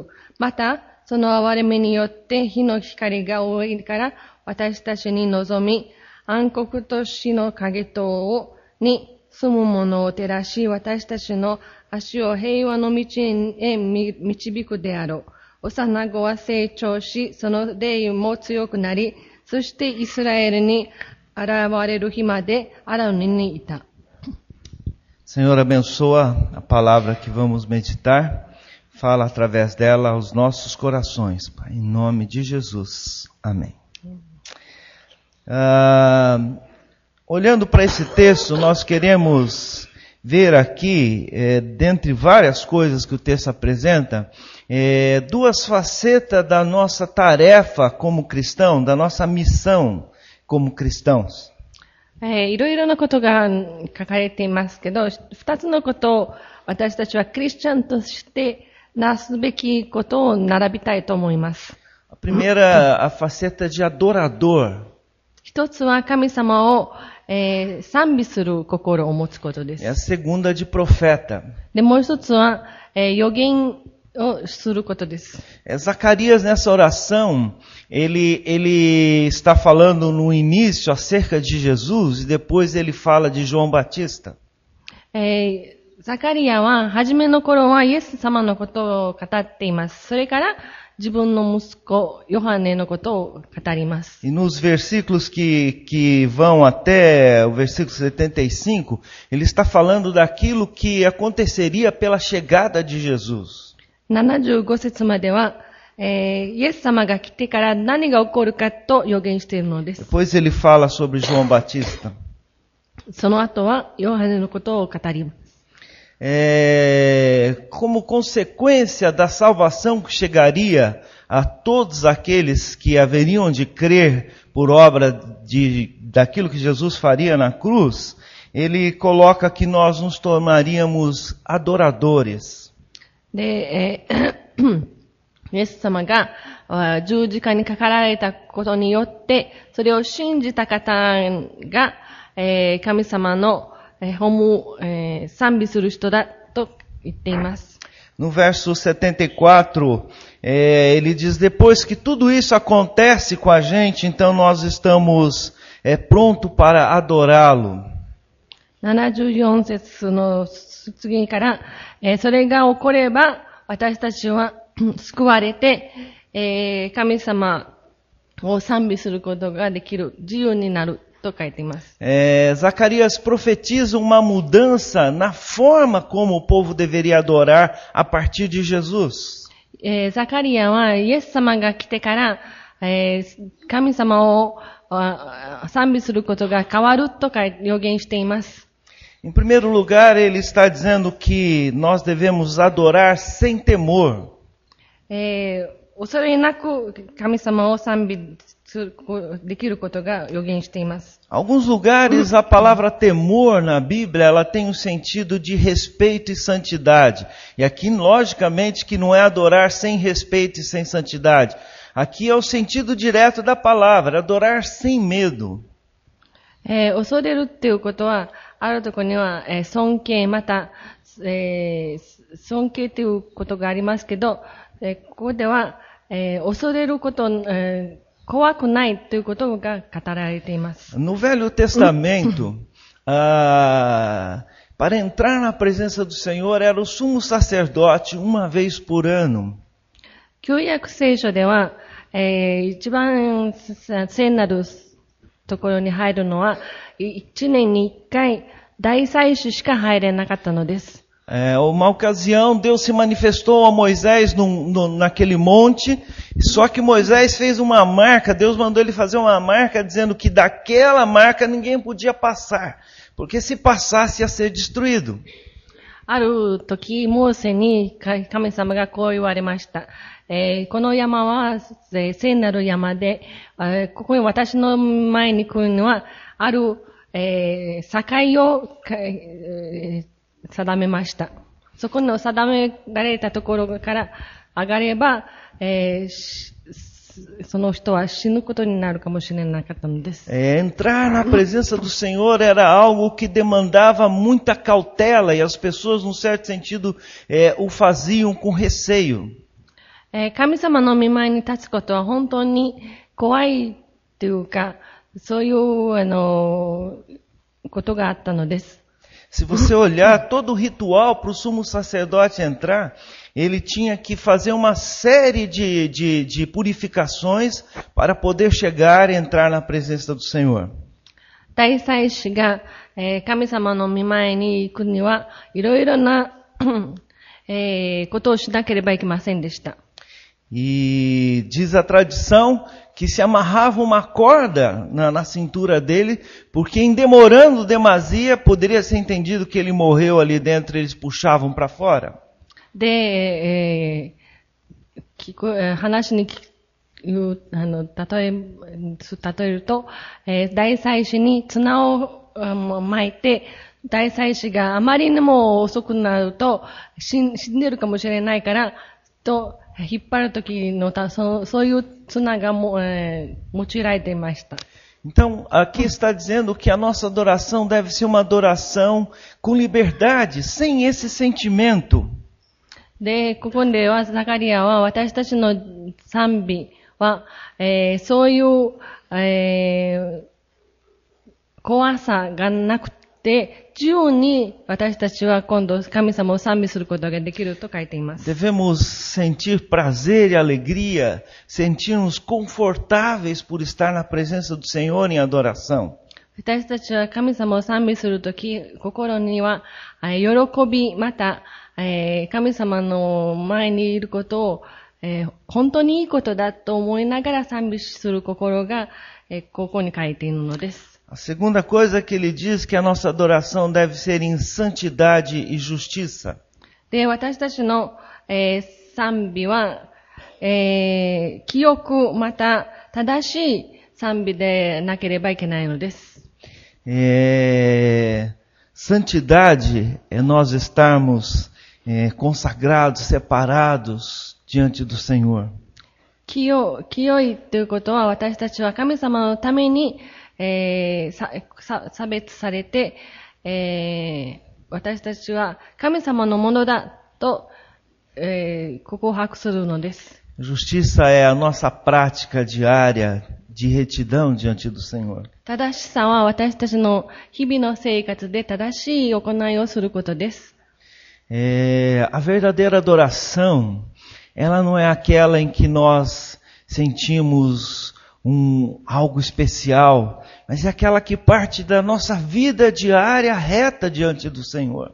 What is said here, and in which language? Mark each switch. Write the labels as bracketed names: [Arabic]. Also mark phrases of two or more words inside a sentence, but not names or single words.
[Japanese] また、その憐れみによって火の光が多いから私たちに望み、暗黒と死の影等に住む者を照らし、私たちの足を平和の道へ導くであろう。幼子は成長し、その霊も強くなり、そしてイスラエルに現れる日までアラノにいた。 [Portuguese] Senhor, abençoa a palavra que vamos meditar, fala através dela aos nossos corações, Pai, em nome de Jesus. Amém. Olhando para esse texto, nós queremos ver aqui, dentre várias coisas que o texto apresenta, duas facetas da nossa tarefa como cristão, da nossa missão como cristãos. [Japanese] いろいろなことが書かれていますけど、二つのことを私たちはクリスチャンとしてなすべきことを並びたいと思います。 [Portuguese] A primeira, a faceta de adorador. [Japanese] 一つは神様を、賛美する心を持つことです。 [Portuguese] E a segunda de profeta. [Japanese] で、もう一つは、預言をすることです。 [Portuguese] Zacarias, nessa oração, ele está falando no início acerca de Jesus e depois ele fala de João Batista. [Japanese] ザカリアは初めの頃はイエス様のことを語っています。それから自分の息子ヨハネのことを語ります。 [Portuguese] E nos versículos que vão até o versículo 75, ele está falando daquilo que aconteceria pela chegada de Jesus. [Japanese] 75 節までは、イエス様が来てから何が起こるかと予言しているのです。 [Portuguese] Depois ele fala sobre João Batista. [Japanese] その後はヨハネのことを語ります。 [Portuguese] Como consequência da salvação que chegaria a todos aqueles que haveriam de crer por obra daquilo que Jesus faria na cruz, ele coloca que nós nos tornaríamos adoradores. [Japanese] で、イエス様が十字架にかかられたことによって、それを信じた方が、神様の賛美する人だと言っています。 [Portuguese] No verso 74, ele diz, depois que tudo isso acontece com a gente, então nós estamos prontos para adorá-lo. [Japanese] 74 節の次から、それが起これば、私たちは救われて、神様を賛美することができる、自由になると書いています。 [Portuguese] Zacarias profetiza uma mudança na forma como o povo deveria adorar a partir de Jesus. [Japanese] ザカリアはイエス様が来てから、神様を賛美することが変わると予言しています。 [Portuguese] Em primeiro lugar, ele está dizendo que nós devemos adorar sem temor. 恐れなく神様を賛美できることが予言しています。 Alguns lugares a palavra temor na Bíblia ela tem um sentido de respeito e santidade. E aqui, logicamente, que não é adorar sem respeito e sem santidade. Aqui é o sentido direto da palavra, adorar sem medo. [Japanese] 恐れるっていうことは、あるところには、尊敬、また、尊敬ということがありますけど、ここでは、恐れること、 怖くないということが語られています。 [Portuguese] No Velho Testamento, para entrar na presença do Senhor era o sumo sacerdote uma vez por ano. [Japanese] 旧約聖書では、一番聖なるところに入るのは、一年に一回大祭司しか入れなかったのです。 [Portuguese] Uma ocasião, Deus se manifestou a Moisés naquele monte, só que Moisés fez uma marca, Deus mandou ele fazer uma marca dizendo que daquela marca ninguém podia passar, porque se passasse ia ser destruído. [Japanese] ある時、モーセに神様がこう言われました。この山は聖なる山で、ここに私の前に来るのは、ある、境を、定めました。そこの定められたところから上がれば、その人は死ぬことになるかもしれなかったのです。 [Portuguese] Entrar na presença do Senhor era algo que demandava muita cautela e as pessoas, num certo sentido, o faziam com receio. [Japanese] 神様の御前に立つことは本当に怖いというか、そういうことがあったのです。 [Portuguese] Se você olhar todo o ritual para o sumo sacerdote entrar, ele tinha que fazer uma série de purificações para poder chegar e entrar na presença do Senhor. [Japanese] 大祭司が、神様の御前に行くには、いろいろな、ことをしなければいけませんでした。 [Portuguese] E diz a tradição que se amarrava uma corda na cintura dele, porque em demorando demasia, poderia ser entendido que ele morreu ali dentro, eles puxavam para fora. [Japanese] で、話に例えると、大祭司に綱を巻いて、大祭司があまりにも遅くなると死んでるかもしれないからと引っ張るときのそういう綱が用いられていました。 [Portuguese] Então, aqui está dizendo que a nossa adoração deve ser uma adoração com liberdade, sem esse sentimento. [Japanese] で、ここではザカリアは私たちの賛美は、そういう、怖さがなくて、自由に私たちは今度神様を賛美することができると書いています。 [Portuguese] Devemos sentir prazer e alegria, sentir-nos confortáveis por estar na presença do Senhor em adoração. [Japanese] 私たちは神様を賛美するとき、心には喜び、また、神様の前にいることを、本当にいいことだと思いながら賛美する心が、ここに書いているのです。 [Portuguese] A segunda coisa que ele diz que a nossa adoração deve ser em santidade e justiça. [Japanese] で、私たちの、賛美は、清くまた正しい賛美でなければいけないのです。 [Portuguese] Santidade é nós estarmos consagrados, separados diante do Senhor. [Japanese] 清いということは私たちは神様のために、差別されて、私たちは神様のものだと、告白するのです。 [Portuguese] Justiça é a nossa prática diária de retidão diante do Senhor. [Japanese] 正しさは私たちの日々の生活で正しい行いをすることです。 [Portuguese] A verdadeira adoração, ela não é aquela em que nós sentimos algo especial, mas é aquela que parte da nossa vida diária reta diante do Senhor.